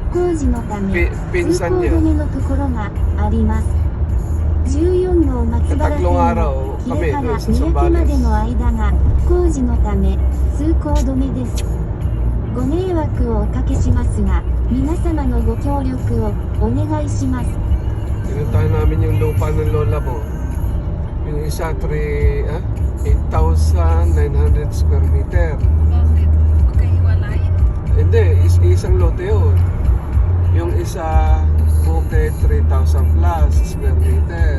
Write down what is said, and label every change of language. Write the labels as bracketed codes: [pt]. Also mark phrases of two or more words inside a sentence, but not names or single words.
[ja] 工事のため [tl] Pinsan [ja] 通行 [tl] niya. [ja] 止めのところがあります。14号松原線 [tl] Tatlong [ja] の [tl] araw [ja] キレ [tl] kami [ja] から [tl] doon sa [ja] 三宅まで [tl] Zambales. [ja] の間が工事のため通行止めです。ご迷惑をおかけしますが、皆様のご協力をお願いします。 [tl] Pinuntahan namin yung lupa ng lola mo. Yung isa, 8,900 [en] square meter. [tl] Bakit? Magkahiwalay? Hindi, isang lote yun. Yung isa, bukid, 3,000 plus [en] square meter.